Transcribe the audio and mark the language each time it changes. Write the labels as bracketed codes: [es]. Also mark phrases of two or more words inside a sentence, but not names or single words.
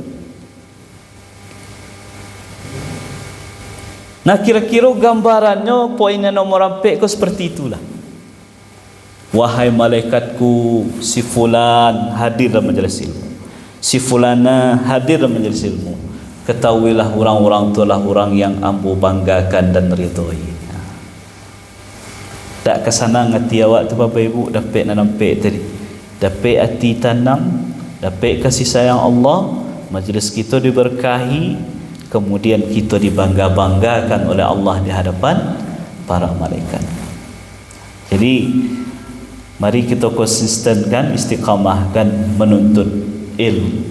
[id] Nah, kira-kira gambarannya poinnya nomor 4 seperti itulah. Wahai malaikatku, si fulan hadir dalam majelis ilmu, si fulana hadir dalam majelis ilmu. Ketahuilah orang-orang itulah orang yang ambo banggakan dan ridhoi. [min] Tak kesanang hati awak tu Bapak Ibu, dapat nak nampak tadi, [id] dapat hati tenang, dapat kasih sayang Allah, majlis kita diberkahi, kemudian kita dibangga-banggakan oleh Allah di hadapan para malaikat. Jadi mari kita konsistenkan, istiqamahkan menuntut ilmu.